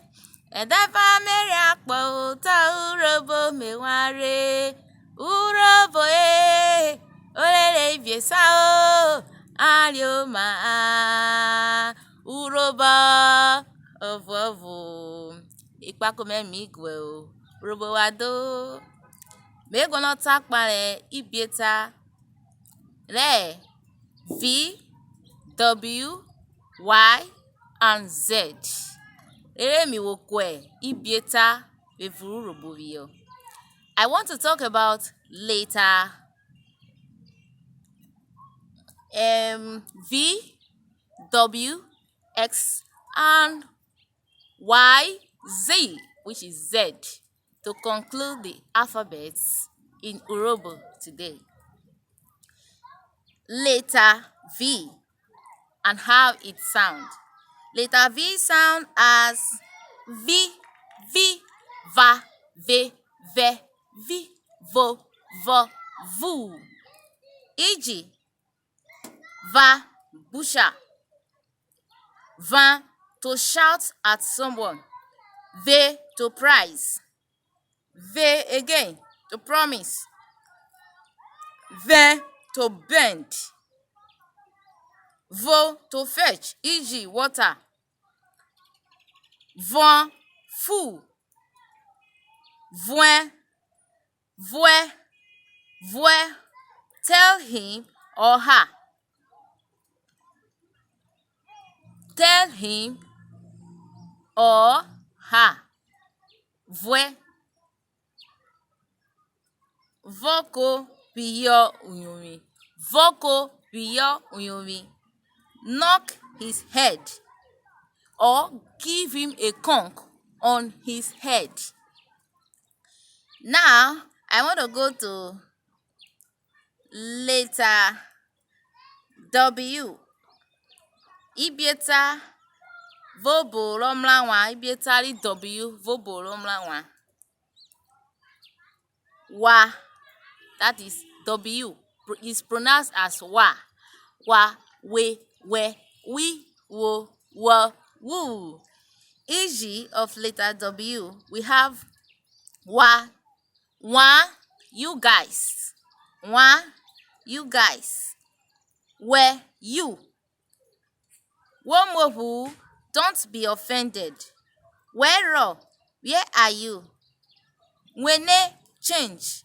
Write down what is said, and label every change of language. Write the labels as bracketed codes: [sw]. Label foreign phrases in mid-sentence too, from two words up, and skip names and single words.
[urh] Edafa meri akpo ta urobo meware. Urobo e. Orere viesa o. Arioma uroba Ww. Ikpakome migwe o. Urobo wado. [en] Me gonna talk about [urh] Ibieta Re [en] V W Y and Z. [urh] Mi wokwe Ibieta Ww. [en] I want to talk about letter V, W, X, and Y, Z, which is Z, to conclude the alphabets in Urhobo today. Letter V and how it sounds. Letter V sound as V, [urh] Va, Ve, Vi, Vo, Vu. E.g. Va, busha. Va, [en] to shout at someone. Ve, to prize. Ve again, to promise. Ve, to bend. Vo, to fetch, e.g. water. Von, full. [urh] Vwin, vwe, [en] tell him or her. Tell him or her. [urh] Vwe. Vọko, phiyọ, uyobvwin. Vọko, phiyọ, uyobvwin. [en] Knock his head or give him a conk on his head. Now, I want to go to letter W. [urh] Ibieta Ww mran. Ibieta W Ww mran. [en] Wa, that is W, is pronounced as wa. [urh] Wa, we, wi, wo, wu. [en] E.g. of letter W, we have wa, you guys. Wa, you guys. Where, you. Muophu-u, don't be offended. Where are you? Wene, change.